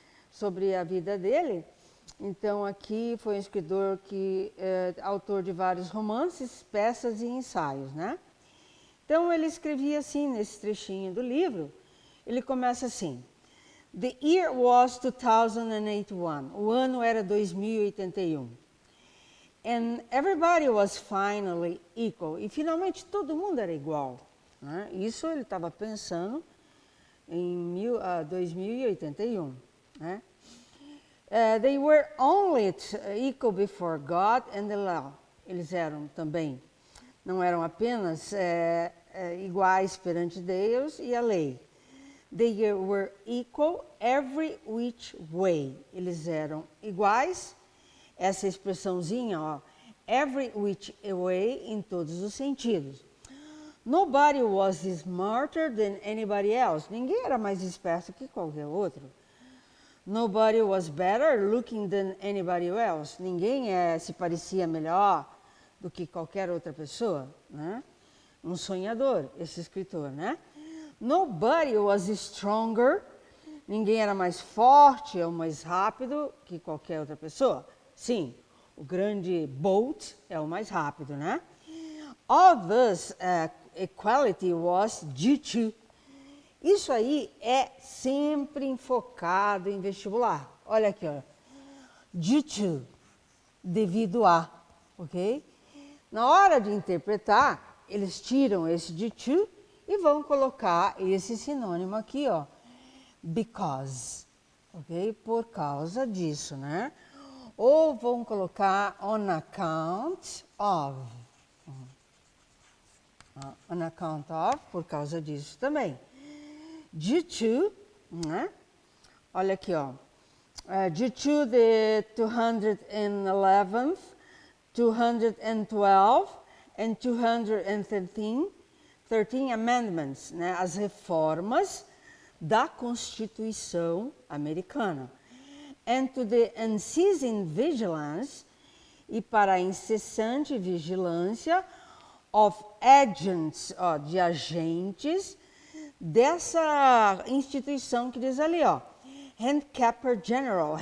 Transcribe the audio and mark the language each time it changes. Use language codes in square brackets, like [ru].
[pt] Sobre a vida dele. Então, aqui foi um escritor que é autor de vários romances, peças e ensaios, né? Então, ele escrevia assim, nesse trechinho do livro, ele começa assim: [en] The year was 2081. [pt] O ano era 2081. [en] And everybody was finally equal. [pt] E finalmente todo mundo era igual, né? Isso ele estava pensando em 2081, né? [en] They were only equal before God and the law. [pt] Eles eram também, não eram apenas iguais perante Deus e a lei. [en] They were equal every which way. [pt] Eles eram iguais, essa expressãozinha, ó, [en] every which way, [pt] em todos os sentidos. [en] Nobody was smarter than anybody else. [pt] Ninguém era mais esperto que qualquer outro. [en] Nobody was better looking than anybody else. [pt] Ninguém se parecia melhor do que qualquer outra pessoa, né? Um sonhador, esse escritor, né? [en] Nobody was stronger. [pt] Ninguém era mais forte ou mais rápido que qualquer outra pessoa. Sim, o grande Bolt é o mais rápido, né? [en] All this equality was due to. [pt] Isso aí é sempre enfocado em vestibular. Olha aqui, ó. Due to, devido a, ok? Na hora de interpretar, eles tiram esse due to e vão colocar esse sinônimo aqui, ó, because, ok? Por causa disso, né? Ou vão colocar [en] on account of. On account of, [pt] por causa disso também. Due to, né? Olha aqui, ó. [en] Due to the 211th, 212 and 213 amendments, né? [pt] As reformas da Constituição americana. [en] And to the unceasing vigilance, [pt] e para a incessante vigilância [en] of agents, [pt] ó, de agentes dessa instituição que diz ali, ó, Handicapper General.